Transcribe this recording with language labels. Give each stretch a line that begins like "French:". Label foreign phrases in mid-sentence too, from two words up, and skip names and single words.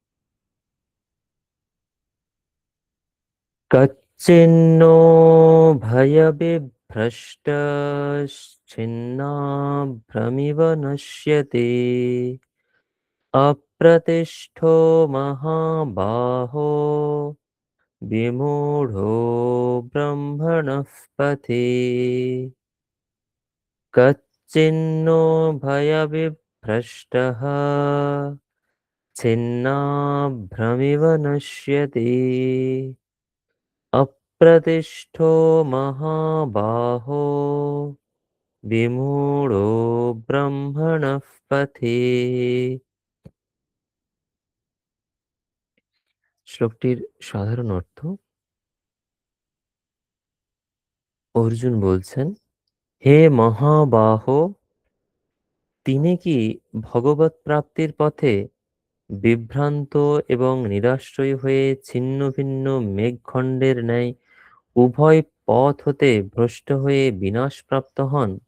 Sanskrit: কচ্চিন্নো ভয়বিভ্রষ্টশ্চিন্নাভ্রমিব নশ্যতি অপ্রতিষ্ঠো মহাবাহো विमूढो ब्रह्मणः पथि कच्चिन्नो भयविभ्रष्टः छिन्नाभ्रमिव नश्यति अप्रतिष्ठो महाबाहो विमूढो ब्रह्मणः पथि।
Bangla: শ্লোকটির সাধারণ অর্থ, অর্জুন বলছেন, হে মহাবাহ, তিনি কি ভগবৎ প্রাপ্তির পথে বিভ্রান্ত এবং নিরাশ্রয় হয়ে ছিন্ন ভিন্ন মেঘখণ্ডের ন্যায় উভয় পথ হতে ভ্রষ্ট হয়ে বিনাশপ্রাপ্ত হন?